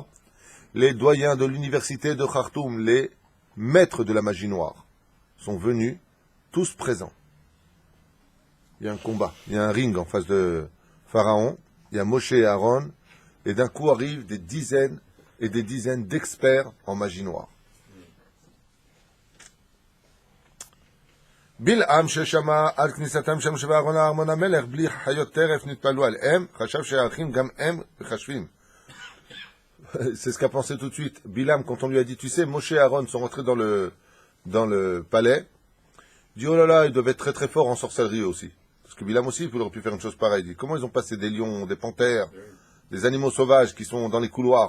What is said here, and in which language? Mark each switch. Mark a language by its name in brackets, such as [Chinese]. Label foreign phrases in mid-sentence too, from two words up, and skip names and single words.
[French] Les doyens de l'université de Khartoum, les maîtres de la magie noire, sont venus, tous présents. Il y a un combat, il y a un ring en face de Pharaon, il y a Moshe et Aaron, et d'un coup arrivent des dizaines et des dizaines d'experts en magie noire. [Hebrew] בלעם ששמע על כניסתם של משה ואהרון לארמון המלך בלי חיות טרף נתפלאו עליהם, חשב שהאחים גם הם מחשבים. [French] C'est ce qu'a pensé tout de suite Bilam quand on lui a dit, tu sais, Moshe et Aaron sont rentrés dans le palais. Il dit, oh là là, ils doivent être très très forts en sorcellerie aussi. Parce que Bilam aussi, il aurait pu faire une chose pareille. Il dit, comment ils ont passé des lions, des panthères, des animaux sauvages qui sont dans les couloirs?